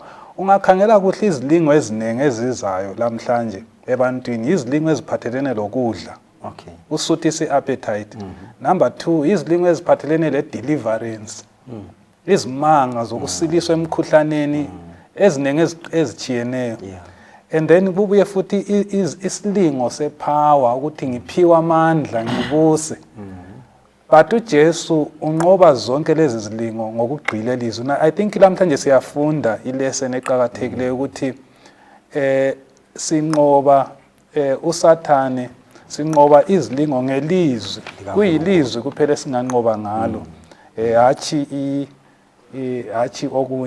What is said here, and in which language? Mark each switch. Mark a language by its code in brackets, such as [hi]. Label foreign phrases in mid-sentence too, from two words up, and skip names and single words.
[nd] Ungakhangela kuhle izilingo ezinenge ezizayo namhlanje ebantwini, izilingo eziphathelene lokudla. [en] Okay. [nd] Usuthise appetite. Number 2, izilingo eziphathelene le deliverance. Izimanga zokusiliswa emkhuhlaneni ezinenge ezichiyeneyo. [en] Yeah. And then [nd] kubuye futhi isilingo sepower ukuthi ngiphiwa amandla ngibuse. But uJesu unqoba zonke lezi zilingo ngokugqila elizwi. [en] I think [nd] lamhlanje siyafunda ilesson eqhakathekileyo ukuthi sinqoba uSathane, sinqoba izilingo ngelizwi. Kuyilizwi kuphela singanqoba ngalo. Hachi okunye.